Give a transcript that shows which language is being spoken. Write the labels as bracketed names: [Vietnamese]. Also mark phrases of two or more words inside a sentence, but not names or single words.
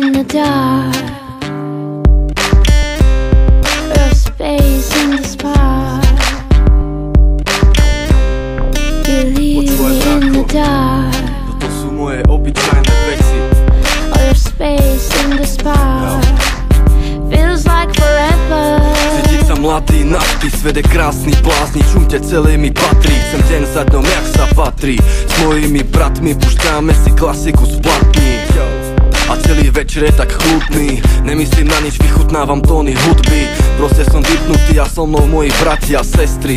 [English] dark, or a space in the spark. Believe me in the dark. [Slovak] Toto sú moje obyčajné veci. [English] Or a space in the spark. Feels like forever. [Slovak] Cítiť sa mladý, navždy, svet je krásny, blázni, čumte celé mi patrí. Chcem deň za dňom, jak sa patrí. S mojimi bratmi pušťáme si klasiku z platní. A celý večer je tak chutný, nemyslím na nič, vychutnávam tóny hudby. Proste som vypnutý a so mnou moji bratia, sestry.